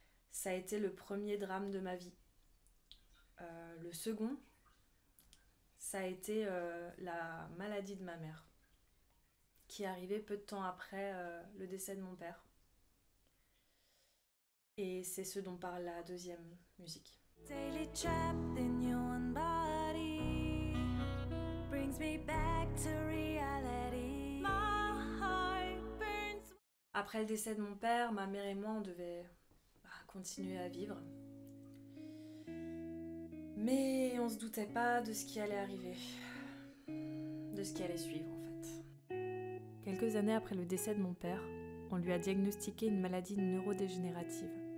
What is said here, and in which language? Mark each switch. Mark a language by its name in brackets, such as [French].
[French] Ça a été le premier drame de ma vie. Le second, ça a été la maladie de ma mère, qui est arrivée peu de temps après le décès de mon père. Et c'est ce dont parle la deuxième musique. [English] Daily trapped in your own body brings me back to reality. My heart burns. [French] Après le décès de mon père, ma mère et moi, on devait continuer à vivre. Mais on se doutait pas de ce qui allait arriver, de ce qui allait suivre en fait. Quelques années après le décès de mon père, on lui a diagnostiqué une maladie neurodégénérative.